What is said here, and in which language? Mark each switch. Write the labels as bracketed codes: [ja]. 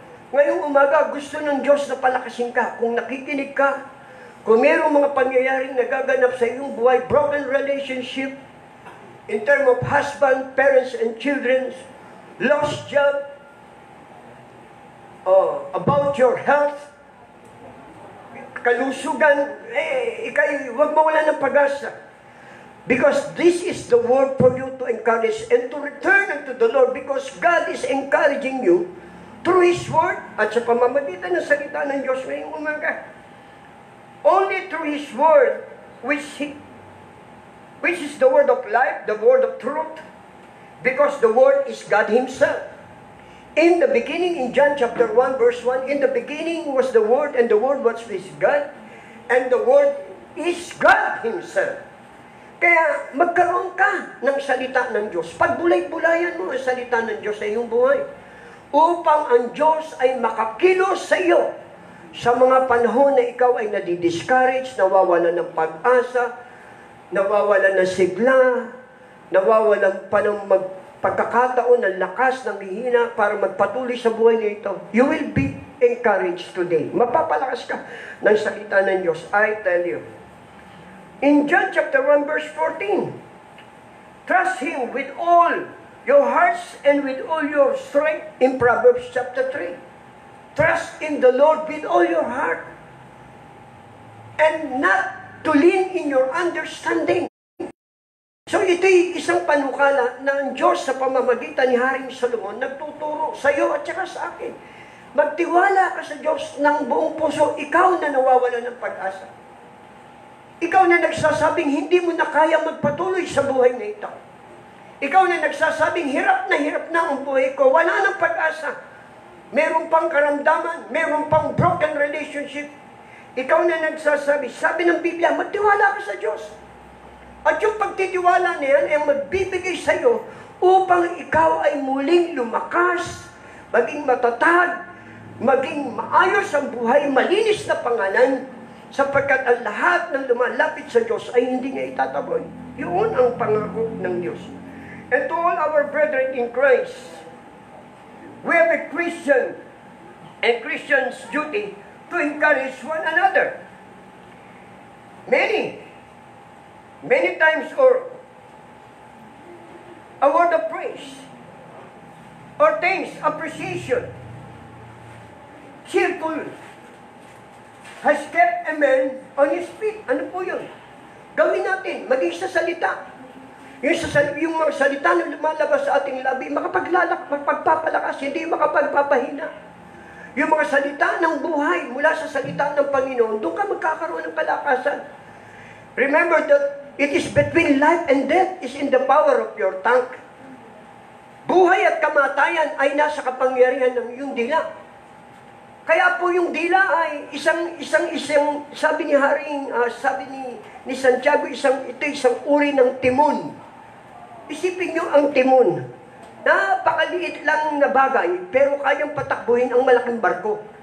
[tl] Ngayong umaga, gusto ng Diyos na palakasin ka. Kung nakikinig ka, kung mayroong mga pangyayaring nagaganap sa iyong buhay, [en] broken relationship, in terms of husband, parents, and children, lost job, about your health, [tl] kalusugan, huwag mawala ng pag-asa. [en] Because this is the word for you to encourage and to return unto the Lord, because God is encouraging you through His word [tl] at sa pamamagitan ng salita ng Diyos ngayong umaga. [en] Only through His word, which is the word of life, the word of truth, because the word is God Himself. In the beginning, in John chapter 1, verse 1, in the beginning was the Word, and the Word was with God, and the Word is God Himself. [tl] Kaya magkaroon ka ng salita ng Diyos. Pagbulay-bulayan mo ang salita ng Diyos sa iyong buhay, upang ang Diyos ay makakilos sa iyo sa mga panahon na ikaw ay nadidiscourage, nawawalan ng pag-asa, nawawalan ng sigla, nawawalan pa ng pagkakataon ng lakas ng hihina para magpatuloy sa buhay nito. [en] You will be encouraged today. [tl] Mapapalakas ka ng salita ng Diyos. [en] I tell you. In John chapter 1 verse 14, trust Him with all your hearts and with all your strength. In Proverbs chapter 3, trust in the Lord with all your heart and not to lean in your understanding. [tl] So ito'y isang panukala na ang Diyos sa pamamagitan ni Haring Solomon nagtuturo sa iyo at saka sa akin. Magtiwala ka sa Diyos ng buong puso, ikaw na nawawala ng pag-asa. Ikaw na nagsasabing hindi mo na kaya magpatuloy sa buhay na ito. Ikaw na nagsasabing hirap na ang buhay ko, wala nang pag-asa. Meron pang karamdaman, meron pang broken relationship. Ikaw na nagsasabi, sabi ng Biblia, magtiwala ka sa Diyos. At yung pagtitiwala niyan ay magbibigay sa iyo upang ikaw ay muling lumakas, maging matatag, maging maayos ang buhay, malinis na pangalan, sapagkat ang lahat ng lumalapit sa Diyos ay hindi niya itataboy. Yun ang pangako ng Diyos. [en] And to all our brethren in Christ, we have a Christian and Christian's duty to encourage one another. Many times, or a word of praise, or thanks, appreciation, cheerful, has kept a man on his feet. [tl] Ano po yun? Gawin natin, maging sa salita. Yung mga salita na lumalabas sa ating labi, makapagpapalakas, hindi makapagpapahina. Yung mga salita ng buhay mula sa salita ng Panginoon, doon ka magkakaroon ng kalakasan. [en] Remember that it is between life and death is in the power of your tongue. [tl] Buhay at kamatayan ay nasa kapangyarihan ng iyong dila. Kaya po yung dila ay isang sabi ni sabi ni Santiago, isang uri ng timon. Isipin niyo ang timon. Napakaliit lang na bagay, pero kayang patakbuhin ang malaking barko.